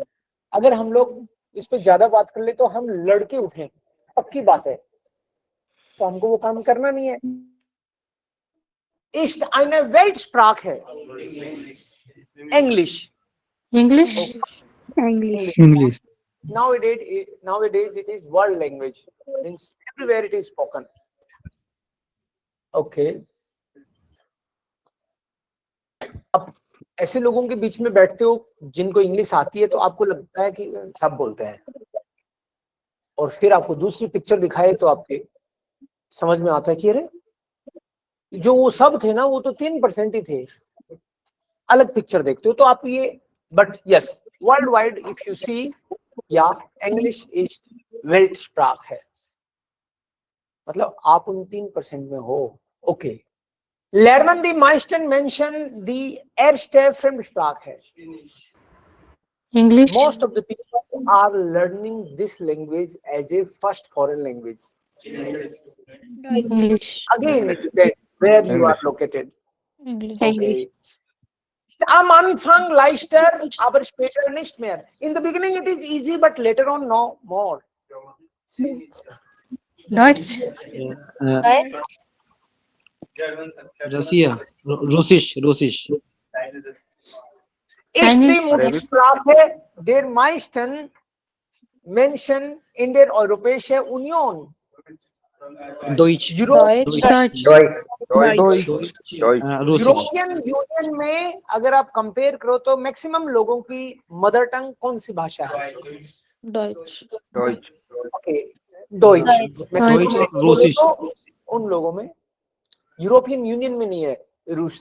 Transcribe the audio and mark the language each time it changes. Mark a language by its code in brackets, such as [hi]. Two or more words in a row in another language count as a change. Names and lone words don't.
[hi] अगर हम लोग इस पे ज्यादा बात कर ले तो हम लड़के उठे, पक्की बात है, तो हमको वो काम करना नहीं है. [de] Ist eine Weltsprache. [en] English. English. English. Nowadays it is world language. Means everywhere it is spoken. Okay. [hi] अब ऐसे लोगों के बीच में बैठते हो जिनको इंग्लिश आती है तो आपको लगता है कि सब बोलते हैं, और फिर आपको दूसरी पिक्चर दिखाए तो आपके समझ में आता है कि अरे जो वो सब थे ना वो तो 3% ही थे. अलग पिक्चर देखते हो तो आप ये, [en] but yes world wide if you see, [hi] या [en] English is [hi] वेल्टस्प्राख है, मतलब आप उन 3% में हो. ओके. [de] Lernen die meisten Menschen die erste Fremdsprache. [en] English. Most of the people are learning this language as a first foreign language. English. Again, it depends where you are located. English. Okay. [de] Am Anfang leichter, aber später nicht mehr. [en] In the beginning it is easy, but later on no more. [de] Deutsch. [hi] रसिया, रूसिश. [de] Ist die Muttersprache der meisten Menschen in der Europäischen Union. Deutsch. Deutsch. [hi] यूरोपियन यूनियन में अगर आप कंपेयर करो तो मैक्सिमम लोगों की [en] mother tongue [hi] कौन सी भाषा है? [de] Deutsch. [hi] ओके. डॉइच. उन लोगों में, यूरोपियन यूनियन में नहीं है रूस.